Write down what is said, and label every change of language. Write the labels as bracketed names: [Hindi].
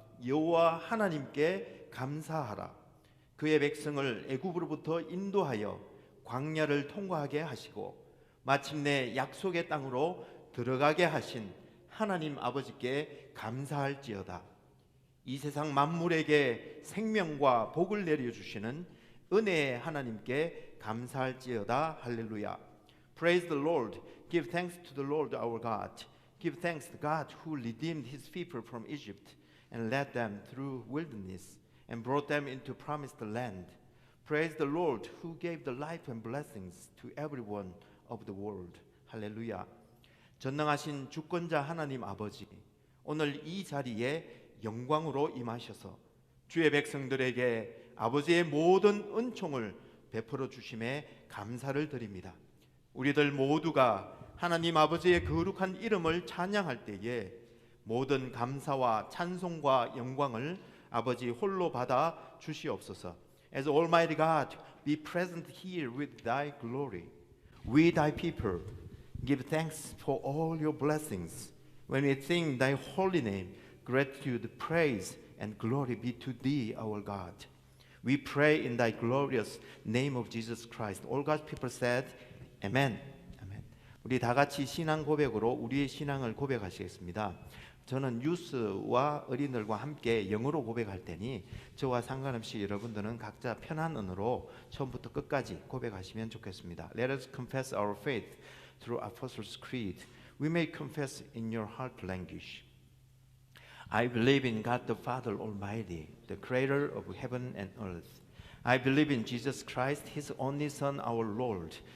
[Korean] 여호와 하나님께 감사하라. 그의 백성을 애굽으로부터 인도하여 광야를 통과하게 하시고 마침내 약속의 땅으로 들어가게 하신 하나님 아버지께 감사할지어다. 이 세상 만물에게 생명과 복을 내려주시는 은혜의 하나님께 감사할지어다. 할렐루야. [English] Praise the Lord. Give thanks to the Lord our God. Give thanks to God who redeemed his people from Egypt and led them through wilderness and brought them into promised land. Praise the Lord who gave the life and blessings to everyone of the world. [Korean] 할렐루야. 전능하신 주권자 하나님 아버지, 오늘 이 자리에 영광으로 임하셔서 주의 백성들에게 아버지의 모든 은총을 베풀어 주심에 감사를 드립니다. 우리들 모두가 하나님 아버지의 거룩한 이름을 찬양할 때에 모든 감사와 찬송과 영광을 아버지 홀로 받아 주시옵소서. [English] As Almighty God, be present here with Thy glory. We Thy people give thanks for all Your blessings. When we sing Thy holy name, gratitude, praise, and glory be to Thee, our God. We pray in Thy glorious name of Jesus Christ. All God's people said, Amen. [Korean] 우리 다 같이 신앙 고백으로 우리의 신앙을 고백하시겠습니다. 저는 유스와 어린들과 함께 영어로 고백할 테니 저와 상관없이 여러분들은 각자 편한 언어로 처음부터 끝까지 고백하시면 좋겠습니다. [English] Let us confess our faith through Apostles' Creed. We may confess in your heart language. I believe in God the Father Almighty, the creator of heaven and earth. I believe in Jesus Christ, his only Son, our Lord.